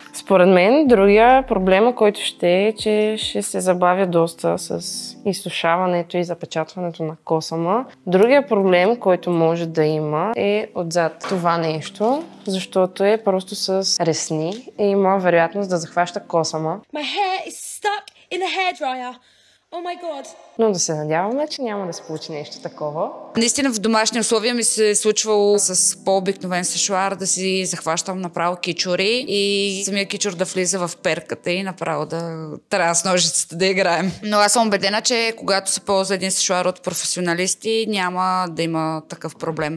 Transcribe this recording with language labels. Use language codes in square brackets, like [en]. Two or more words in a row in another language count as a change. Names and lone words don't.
[bg] Според мен, другия проблема, който ще е, че ще се забавя доста с изсушаването и запечатването на косама. Другия проблем, който може да има, е отзад това нещо, защото е просто с ресни и има вероятност да захваща косама. [en] My hair is stuck in the hairdryer. Oh my god. [bg] Но да се надяваме, че няма да се получи нещо такова. Наистина в домашни условия ми се е случвало с по-обикновен сешуар да си захващам направо кичури и самия кичур да влиза в перката и направо да трябва с ножицата да играем. Но аз съм убедена, че когато се ползва един сешуар от професионалисти, няма да има такъв проблем.